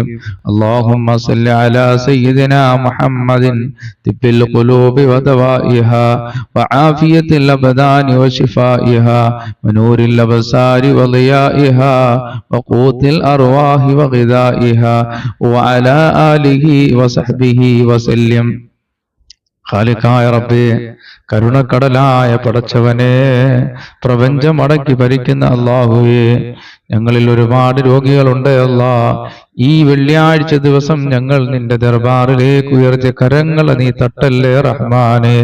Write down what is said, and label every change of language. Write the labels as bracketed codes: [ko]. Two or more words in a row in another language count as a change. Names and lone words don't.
[ar] اللهم صل على سيدنا محمد طب القلوب ودوائها وعافية الأبدان وشفائها ونور الأبصار وضيائها وقوت الأرواح وغذائها وعلى آله وصحبه وسلم. [ml] ഖാലിഖായ റബ്ബേ, കരുണക്കടലായ പടച്ചവനെ, പ്രപഞ്ചമടക്കി ഭരിക്കുന്ന അല്ലാഹുവേ, ഞങ്ങളിൽ ഒരുപാട് രോഗികളുണ്ട് അല്ലാ. ഈ വെള്ളിയാഴ്ച ദിവസം ഞങ്ങൾ നിന്റെ ദർബാറിലേക്ക് ഉയർത്തിയ കരങ്ങളെ നീ തട്ടല്ലേ റഹ്മാനെ.